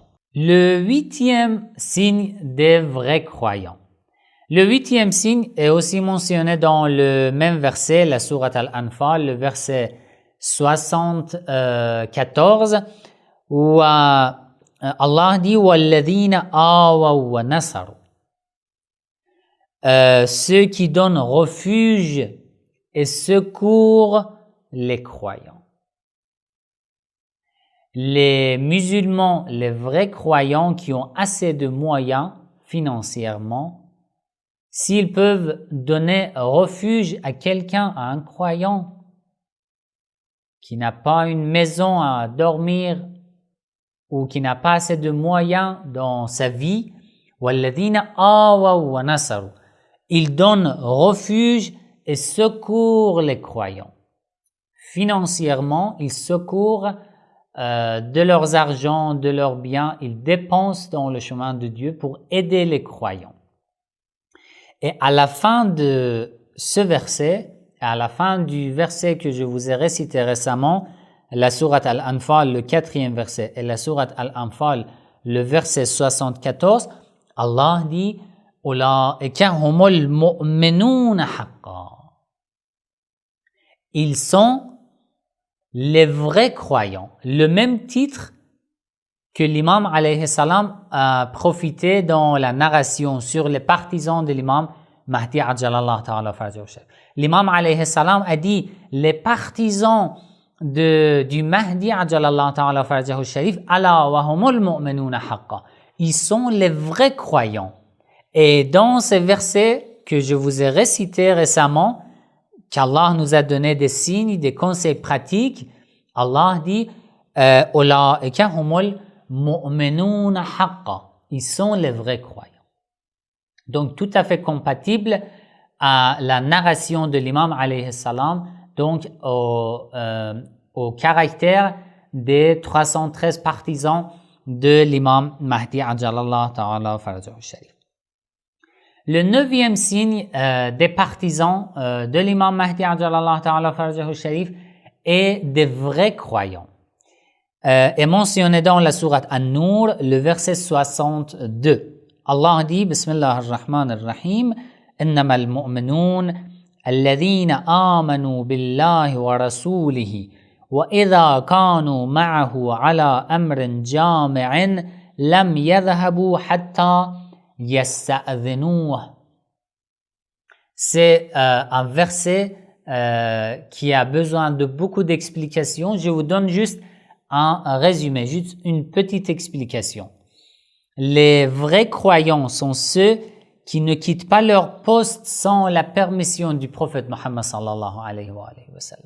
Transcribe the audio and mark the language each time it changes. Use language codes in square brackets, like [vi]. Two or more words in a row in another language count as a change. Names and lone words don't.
[fr] Le 8e signe des vrais croyants. Le 8e signe est aussi mentionné dans le même verset, la sourate Al-Anfal, le verset 74, où Allah dit [ar] وَالَّذِينَ آوَوْا وَنَصَرُوا. [fr] Ceux qui donnent refuge et secours les croyants. Les musulmans, les vrais croyants qui ont assez de moyens financièrement, s'ils peuvent donner refuge à quelqu'un, à un croyant qui n'a pas une maison à dormir ou qui n'a pas assez de moyens dans sa vie, [ar] وَالَّذِينَ آوَوْا وَنَصَرُوا. [fr] Ils donnent refuge et secourent les croyants. Financièrement, ils secourent de leurs argent, de leurs biens, ils dépensent dans le chemin de Dieu pour aider les croyants. Et à la fin de ce verset, à la fin du verset que je vous ai récité récemment, la sourate Al-Anfal, le 4e verset, et la sourate Al-Anfal, le verset 74, Allah dit « [ar] أولئك هم المؤمنون حقا [fr] » Ils sont les vrais croyants. Le même titre que l'imam [ar] عليه السلام [fr] a profité dans la narration sur les partisans de l'imam Mahdi [ar] عجل الله تعالى فرجه الشريف. [fr] L'imam [ar] عليه السلام [fr] a dit les partisans du Mahdi [ar] عجل الله تعالى فرجه الشريف ألا وهم المؤمنون حقا. [fr] Ils sont les vrais croyants. Et dans ces versets que je vous ai récités récemment, qu'Allah nous a donné des signes, des conseils pratiques, Allah dit [ar] أولئك هم المؤمنون حقا. [fr] Ils sont les vrais croyants. Donc tout à fait compatible à la narration de l'imam [ar] عليه السلام, [fr] donc au caractère des 313 partisans de l'imam Mahdi [ar] عجل الله تعالى فرجه الشريف. [fr] Le 9e signe des partisans de l'imam Mahdi [ar] عجل الله تعالى فرجه الشريف [fr] est des vrais croyants. Est mentionné dans la sourate An-Nur, le verset 62. Allah dit, [ar] بسم الله الرحمن الرحيم, إنما المؤمنون الذين آمنوا بالله ورسوله وإذا كانوا معه على أمر جامع لم يذهبوا حتى يستأذنوه. [fr] C'est un verset qui a besoin de beaucoup d'explications. Je vous donne juste un résumé, juste une petite explication. Les vrais croyants sont ceux qui ne quittent pas leur poste sans la permission du prophète Muhammad [ar] صلى الله عليه وسلم.